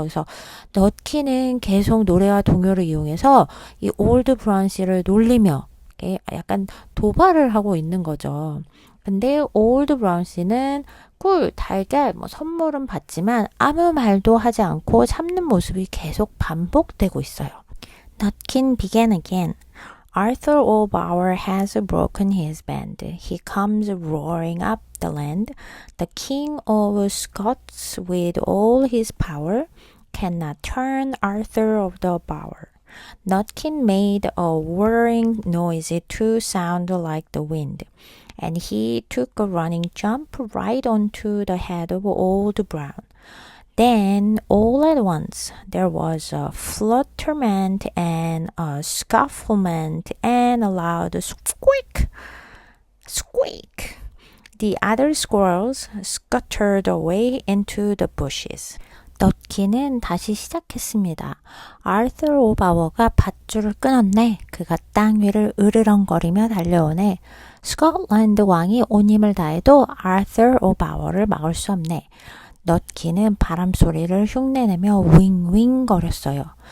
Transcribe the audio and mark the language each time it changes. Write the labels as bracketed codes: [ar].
[ko] 그래서 넛키는 계속 노래와 동요를 이용해서 이 올드 브라운 씨를 놀리며 약간 도발을 하고 있는 거죠. 근데 올드 브라운 씨는 꿀, 달걀, 선물은 받지만 아무 말도 하지 않고 참는 모습이 계속 반복되고 있어요. [en] Nutkin began again. Arthur O'Bower has broken his band. He comes roaring up the land. The King of Scots, with all his power, cannot turn Arthur of the Bower. Nutkin made a whirring noise to sound like the wind, and he took a running jump right onto the head of Old Brown. Then, all at once, there was a flutterment and a scufflement and a loud squeak. Squeak! The other squirrels scuttered away into the bushes. [ko] 넛키는 다시 시작했습니다. 아르thur 오바워가 밧줄을 끊었네. 그가 땅 위를 으르렁거리며 달려오네. 스코틀랜드 왕이 온 힘을 다해도 아르thur 오바워를 막을 수 없네. 넛키는 바람소리를 흉내내며 윙윙 거렸어요.